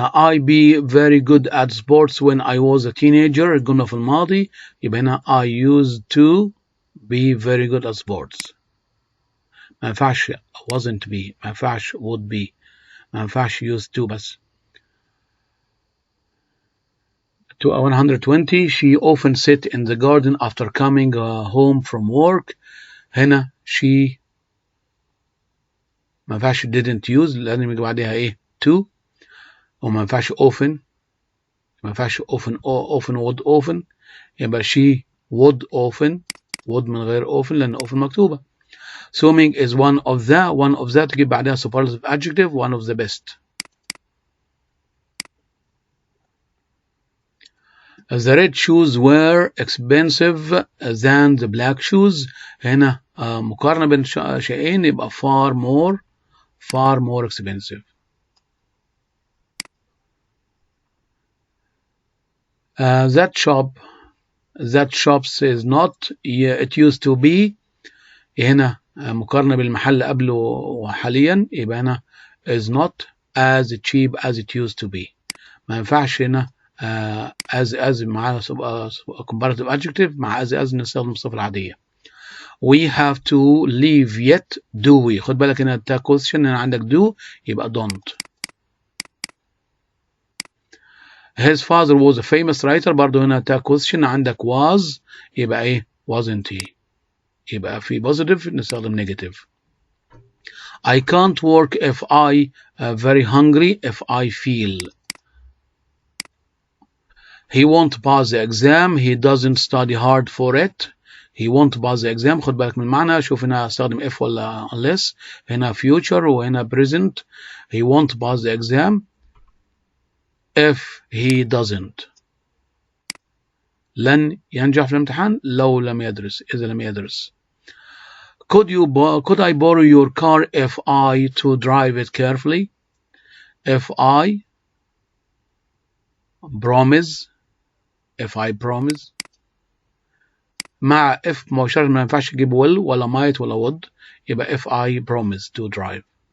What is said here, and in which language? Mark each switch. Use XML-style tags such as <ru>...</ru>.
<en>I be very good at sports when I was a teenager.</en> <ar>الجملة في الماضي يبقى هنا</ar> <en>I used to be very good at sports.</en> <ar>ما ينفعش</ar> <en>wasn't be،</en> <ar>ما ينفعش</ar> <en>would be،</en> <ar>ما ينفعش used to بس.</ar> <en>120 she often sit in the garden after coming home from work.</en> <ar>هنا she ما ينفعش didn't use، لازم يجي بعدها ايه to، وما ينفعش often، ما ينفعش often would يبقى</ar> <en>she would often،</en> <ar>would من غير often لأن often مكتوبة.</ar> <en>Swimming is one of the</en> <ar>تجيب بعدها</ar> <en>superlative adjective one of the best. The red shoes were expensive than the black shoes.</en> <ar>هنا مقارنة بين شيئين يبقى</ar> <en>far more expensive. That shop is not it used to be.</en> <ar>هنا مقارنة بالمحل قبله وحاليا يبقى هنا</ar> <en>is not as cheap as it used to be.</en> <ar>ما ينفعش هنا as مع</ar> <en>comparative adjective</en> <ar>مع as نستخدم الصفة العادية.</ar> <en>We have to leave yet do we.</en> <ar>خد بالك هنا تا question هنا عندك do يبقى don't.</ar> <en>His father was a famous writer.</en> <ar>برضو هنا تا question عندك was يبقى ايه</ar> <en>wasn't he.</en> <ar>يبقى في positive نستخدم negative.</ar> <en>I can't work if I very hungry if I feel. He won't pass the exam. He doesn't study hard for it. He won't pass the exam.</en> <ar>خد بالك من المعنى. شوف هنا استخدم if ولا unless.</ar> <en>هنا future</en> <ar>وهنا</ar> <en>present. He won't pass the exam if he doesn't.</en> <ar>لن ينجح في الامتحان لو لم يدرس، إذا لم يدرس.</ar> <en>Could I borrow your car if I to drive it carefully? If I promise.</en> <ar>مع if مباشرة ما ينفعش تجيب will ولا might ولا would يبقى</ar> <en>if I promise to drive.</en>